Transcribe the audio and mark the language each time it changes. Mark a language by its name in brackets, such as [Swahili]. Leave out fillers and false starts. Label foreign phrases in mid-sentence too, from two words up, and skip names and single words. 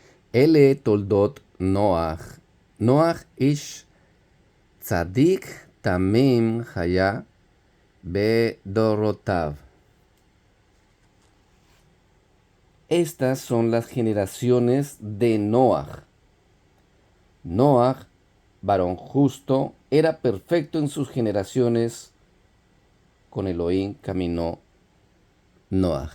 [Hebrew] אלה תולדות נח. נח איש צדיק תמים היה בדרתיו. [Spanish] Estas son las generaciones de Noach. Noach, varón justo, era perfecto en sus generaciones. Con Elohim caminó Noach.